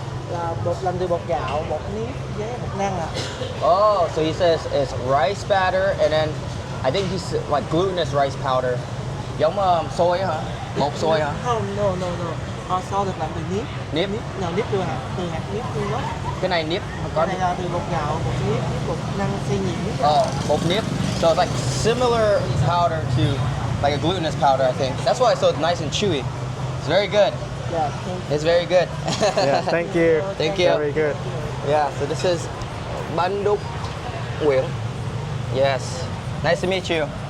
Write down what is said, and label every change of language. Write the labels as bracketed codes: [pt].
[vi] Là bột làm từ bột gạo, bột nếp với bột năng ạ. [en] Oh, so he says it's rice batter and then I think he's like glutinous rice powder. [vi] Giống xôi hả? Bột xôi hả? Không, no. Xôi được làm từ nếp. Nếp? Nào nếp từ hạt nếp tươi đó. Cái này nếp Cái này là từ bột gạo, bột nếp, bột năng xay nhuyễn. Oh, bột nếp. [en] So it's like similar powder to like a glutinous powder, I think. That's why it's so nice and chewy. It's very good. Yeah, It's very good. Yeah, thank you. Thank you. Very good. Yeah, so this is banh duk quyển. Yes. Nice to meet you.